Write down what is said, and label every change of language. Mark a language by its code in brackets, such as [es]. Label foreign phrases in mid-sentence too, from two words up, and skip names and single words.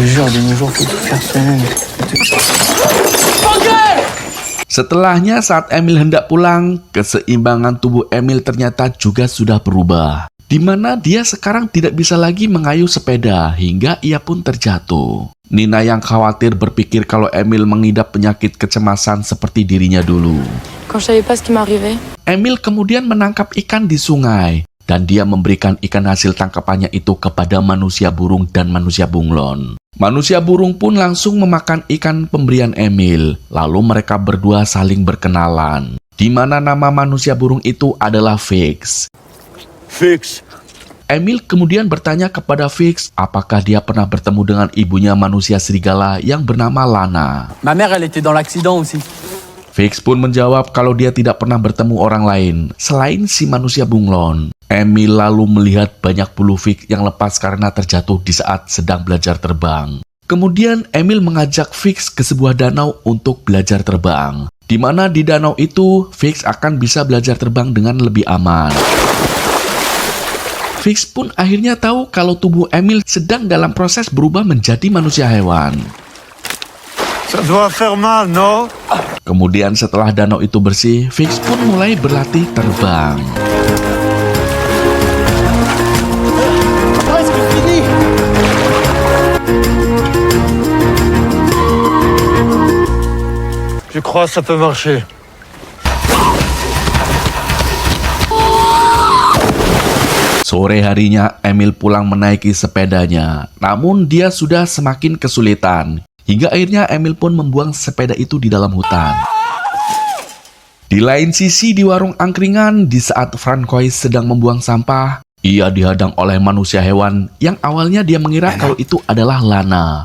[id] Setelahnya saat Emil hendak pulang, keseimbangan tubuh Emil ternyata juga sudah berubah. Di mana dia sekarang tidak bisa lagi mengayuh sepeda hingga ia pun terjatuh. Nina yang khawatir berpikir kalau Emil mengidap penyakit kecemasan seperti dirinya dulu. [fr] Quand je savais pas ce qui m'arrivait. [id] Emil kemudian menangkap ikan di sungai dan dia memberikan ikan hasil tangkapannya itu kepada manusia burung dan manusia bunglon. Manusia burung pun langsung memakan ikan pemberian Emil, lalu mereka berdua saling berkenalan. Di mana nama manusia burung itu adalah Fix. Fix. Emil kemudian bertanya kepada Fix apakah dia pernah bertemu dengan ibunya manusia serigala yang bernama Lana. [fr] Ma mère, elle était dans l'accident aussi. [id] Fix pun menjawab kalau dia tidak pernah bertemu orang lain selain si manusia bunglon. Emil lalu melihat banyak bulu Fix yang lepas karena terjatuh di saat sedang belajar terbang. Kemudian Emil mengajak Fix ke sebuah danau untuk belajar terbang. Di mana di danau itu Fix akan bisa belajar terbang dengan lebih aman. Fix pun akhirnya tahu kalau tubuh Emil sedang dalam proses berubah menjadi manusia hewan. [fr] Ça doit faire mal, non? [id] Kemudian setelah danau itu bersih, Fix pun mulai berlatih terbang. [fr] Je crois que ça peut marcher. [id] Sore harinya, Emil pulang menaiki sepedanya. Namun dia sudah semakin kesulitan. Hingga akhirnya Emil pun membuang sepeda itu di dalam hutan. Di lain sisi di warung angkringan, di saat Francois sedang membuang sampah, ia dihadang oleh manusia hewan yang awalnya dia mengira kalau itu adalah Lana.